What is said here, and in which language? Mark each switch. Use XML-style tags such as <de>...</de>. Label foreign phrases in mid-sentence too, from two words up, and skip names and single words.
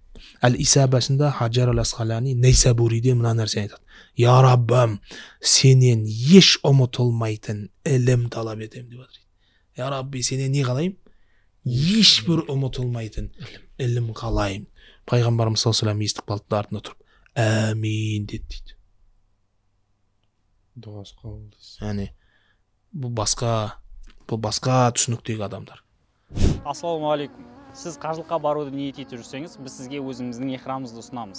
<kk>Әл-Исабасында Хаджар ал-Асқалани Нейсабуриде мына нәрсені айтады.</kk> <ar>يا ربي,</ar> <kk>сенен еш ұмытылмайтын ілім талап етем деп жатыр.</kk> <ar>يا ربي,</ar> <kk>сенен не қалайым? Ешбір ұмытылмайтын ілім қалайым. Пайғамбарымыз</kk> <ar>صلى الله عليه وسلم</ar> <kk>естіп қалды да артына тұрып, әмин деді дейді. Дұғасы қабыл дейсіз. Яғни бұл басқа түсініктегі адамдар. Ассалаумағалейкум. Сіз қажылыққа баруды ниет етіп жүрсеңіз, біз сізге өзіміздің ихрамымызды ұсынамыз.</kk>